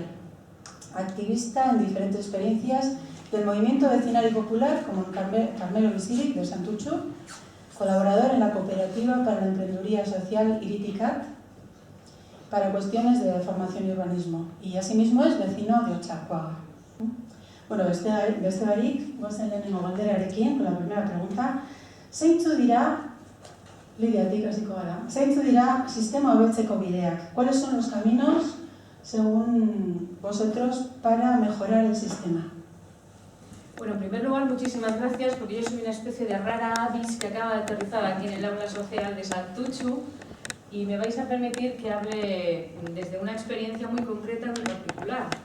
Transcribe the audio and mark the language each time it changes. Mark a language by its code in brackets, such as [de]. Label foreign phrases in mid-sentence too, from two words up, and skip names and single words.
[es] Activista en diferentes experiencias del movimiento vecinal y popular, como en Carmelo Bizirik de Santurtzu, colaborador en la cooperativa para la emprendeduría social Iriticat, para cuestiones de formación y urbanismo, y asimismo es vecino de Otxarkoaga. [eu] Bueno, beste barik, gozen lehenengo galderarekin, [es] con la primera pregunta, [eu] zeintzu dira, Lidiatik hasiko gara, zeintzu dira sistema hobetzeko bideak? [es] ¿Cuáles son los caminos, según vosotros, para mejorar el sistema? Bueno, en primer lugar, muchísimas gracias, porque yo soy una especie de rara avis que acaba de aterrizar aquí en el aula social de Santurtzu, y me vais a permitir que hable desde una experiencia muy concreta y muy particular.